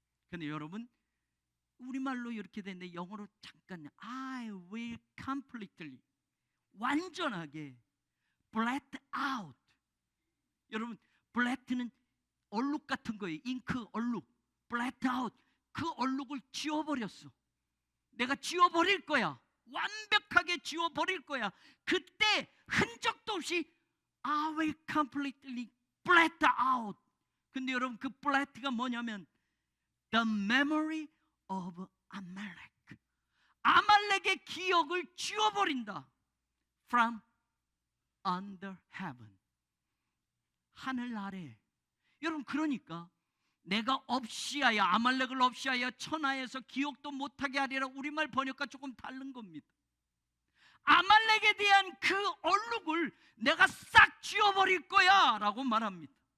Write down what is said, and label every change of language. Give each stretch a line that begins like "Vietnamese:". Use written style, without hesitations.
Korean: 근데 여러분, 우리말로 이렇게 되는데 영어로 잠깐
English: I will completely,
Korean: 완전하게
English: blot out.
Korean: 여러분, blot는 얼룩 같은 거예요. 잉크 얼룩.
English: blot out,
Korean: 그 얼룩을 지워버렸어. 내가 지워버릴 거야. 완벽하게 지워버릴 거야. 그때 흔적도 없이
English: I will completely blot out.
Korean: 근데 여러분, 그 blot가 뭐냐면
English: the memory of Amalek,
Korean: 아말렉의 기억을 지워버린다.
English: From under heaven,
Korean: 하늘 아래. 여러분, 그러니까 내가 없이하여, 아말렉을 없이하여 천하에서 기억도 못하게 하리라. 우리말 번역과 조금 다른 겁니다. 아말렉에 대한 그 얼룩을 내가 싹 지워버릴 거야 라고 말합니다.